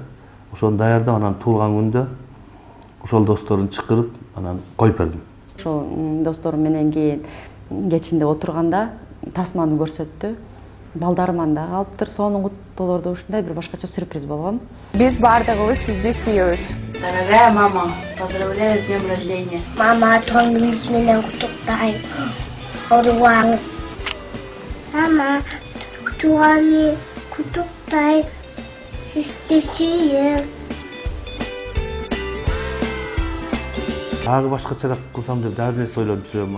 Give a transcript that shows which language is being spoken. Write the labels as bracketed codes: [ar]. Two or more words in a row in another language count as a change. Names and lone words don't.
[ky] Ошону даярдап, анан туулган күндө ошол досторун чакырып, анан коюп бердим. Ошол досторум менен кийин кечинде отурганда тасманы көрсөттү. Балдарым анда калыптыр. Сонун куттоолордо ушундай бир башкача сюрприз болгон. Биз бардыгыбыз сизди сүйөбүз. [ru] Дорогая мама, поздравляю с днем рождения. [ky] Мама, туңгүңүз менен куттуктайм. Оруаңыз. Мама, туганы куттуктайм. Сизди сүйөм. Дагы башкачараак кылсам деп дагы бир нерсе ойлонуп жүрөм.